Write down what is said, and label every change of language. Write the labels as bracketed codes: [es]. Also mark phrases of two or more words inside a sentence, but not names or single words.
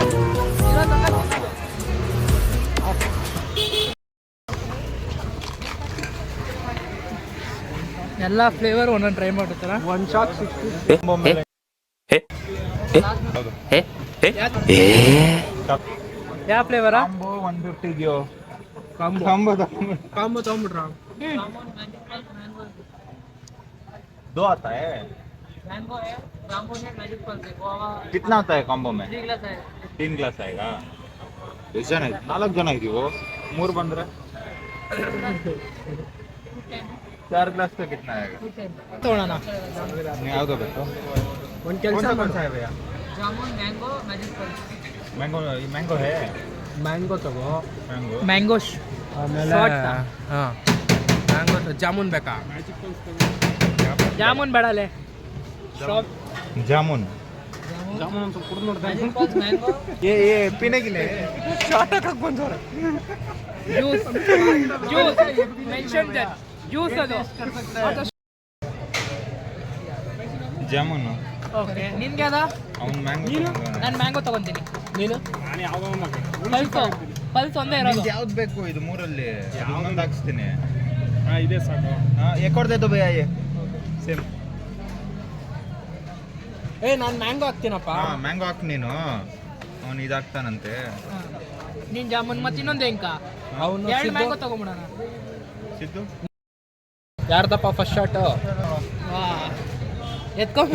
[kn] ಎಲ್ಲ ಫ್ಲೇವರ್ ಒಂದೊಂದು ಟ್ರೈ ಮಾಡಿರ್ತಾರ. ಒಂದು ಶಾಕ್ 60. ಯಾವ ಫ್ಲೇವರಾ? 150 ಇದೆಯೋ? ಕಾಂಬೋ ತಗೊಂಡ್ಬಿಟ್ರ. [hi] दो आता है. मैंगो है, रामबो है, मैजिक पल्स है, गोवा. कितना आता है कॉम्बो में? 3 ग्लास है. [kn] 3 ಗ್ಲಾಸ್ ಆಯ್ತಾ? ಎಷ್ಟು ಜನ ಇದ್ದೀವಿ? 4 ಜನ ಇದೀವೋ. 3 ಬಂದ್ರೆ 4 ಗ್ಲಾಸ್ [hi] तो कितना आएगा? [kn] ತಗೊಳ್ಳೋಣ. ಯಾವುದು ಬೇಕು? ಒಂದು ಕೆಲಸ [hi] कौन सा है भैया? [kn] ಜಾಮೂನ್, ಮ್ಯಾಂಗೋ, ಮ್ಯಾಜಿಕ್ ಪಲ್ಸ್. [hi] मैंगो, मैंगो है. [kn] ಮ್ಯಾಂಗೋ ತಗೋ. [hi] मैंगो. [kn] ಮ್ಯಾಂಗೋ ಆಮೇಲೆ ಹಾಂ ಮ್ಯಾಂಗೋ ಜಾಮೂನ್ ಬೇಕಾ? ಜಾಮೂನ್ ಬೇಡಲೆ. [hi] जामुन. [kn] ಜಾಮೂನ್ ಅಂತ ಕುಡಿದು ನೋಡ್ತಾ ಮ್ಯಾಜಿಕ್ ಪಲ್ಸ್, ಮ್ಯಾಂಗೋ, [hi] ये पीने के लिए [kn] ಶಾರ್ಟ್ ಹಾಕಕ್ಕೆ ಬಂದವ್ರೆ. [en] juice mention that juice ಅದು. [kn] ಜಾಮೂನ್. ಓಕೆ, ನಿನ್ಗೆ ಅದ? ಅವ್ನು ಮ್ಯಾಂಗೋ. ನಾನು ಮ್ಯಾಂಗೋ ತಗೊಂತೀನಿ. ನೀನು? ನಾನು ಯಾವುದೋ ಪಲ್ಸ್ ಒಂದೇ ಇರೋದು. ಯಾವ್ದು ಬೇಕು ಇದು ಮೂರಲ್ಲಿ? ಇನ್ನೊಂದು ಹಾಕ್ಸ್ತೀನಿ. ಹಾಂ ಇದೆ ಸಾಕು. [hi] एक और दे दो भैया ये सेम. [kn] ನಾನು ಮ್ಯಾಂಗೋ ಹಾಕ್ತೀನಪ್ಪ. ಹಾಂ ಮ್ಯಾಂಗೋ ಹಾಕು ನೀನು. ಅವನು ಇದಾಗ್ತಾನಂತೆ. ನೀನು ಜಾಮೂನ್ ಮತ್ತು ಇನ್ನೊಂದು ಹೆಂಕ ಅವನು 2 ಮ್ಯಾಂಗೋ ತಗೊಂಬಿಡೋಣ. ಸಿದ್ದು ಯಾರ್ದಪ್ಪ [en] first shot? [kn] ಎತ್ಕೊಂಡು